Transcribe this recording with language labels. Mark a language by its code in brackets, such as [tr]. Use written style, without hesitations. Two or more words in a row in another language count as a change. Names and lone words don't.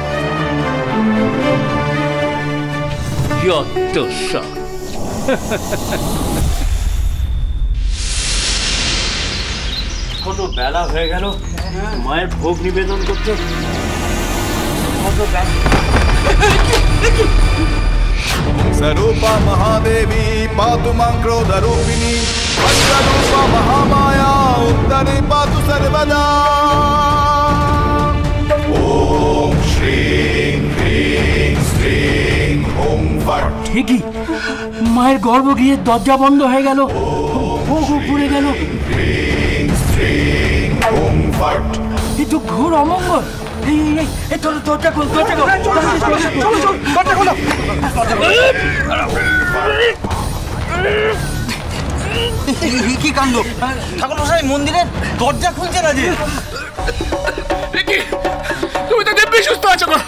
[bn] যত সব কত বেলা হয়ে গেল, মায়ের ভোগ নিবেদন করতে কত বেলা। [sa] स्वरूपा महादेवी पातु मां क्रोधरूपिणी, वज्ररूपा महामाया उत्तरे पातु सर्वदा। ओम श्रीं ह्रीं श्रीं ओं फट्। [bn] ঠিকই, মায়ের গর্ভগৃহের দরজা বন্ধ হয়ে গেল, ভোগ পুড়ে গেল। [sa] ह्रीं श्रीं ओं फट्। [bn] এ তো ঘোর অমঙ্গল। এই এই এই তোর দরজা খোল, দরজা খোল, দরজা খোল। কি কাণ্ড! ঠাকুর মশাই মন্দিরের দরজা খুলছে না যে। তুমি তো দিব্যি সুস্থ আছো গো।